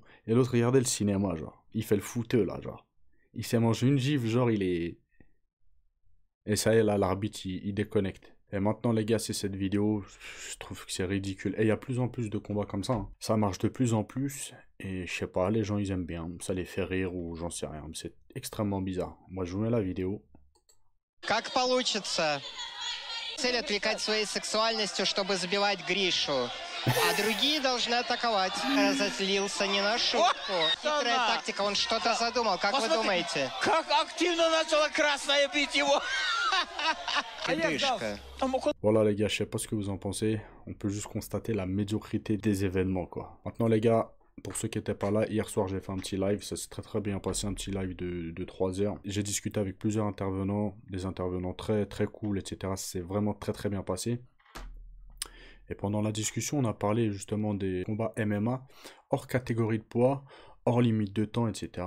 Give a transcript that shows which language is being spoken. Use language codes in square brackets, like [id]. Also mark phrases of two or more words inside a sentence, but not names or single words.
[fr] Et l'autre, regardez le cinéma, genre. Il fait le fouteux, là, genre. Il s'est mangé une gifle, genre, il est... Et ça y est, là, l'arbitre, il déconnecte. Et maintenant, les gars, c'est cette vidéo. Je trouve que c'est ridicule. Et il y a plus en plus de combats comme ça. Hein. Ça marche de plus en plus. Et je sais pas, les gens, ils aiment bien. Ça les fait rire ou j'en sais rien. C'est extrêmement bizarre. Moi, je vous mets la vidéo. [ru] Как получится. Цель отвлекать своей сексуальностью, чтобы забивать Гришу. А другие должны атаковать. Разозлился не на шутку. Хитрая тактика, он что-то задумал. Как вы думаете? Как активно начала красная бить его! Пидышка. [fr] Voilà les gars, je sais pas ce que vous en pensez. On peut juste constater la médiocrité des événements quoi. Maintenant les gars, pour ceux qui n'étaient pas là, hier soir j'ai fait un petit live, ça s'est très bien passé, un petit live de 3 heures. J'ai discuté avec plusieurs intervenants, des intervenants très cool, etc. C'est vraiment très bien passé. Et pendant la discussion, on a parlé justement des combats MMA, hors catégorie de poids, hors limite de temps, etc.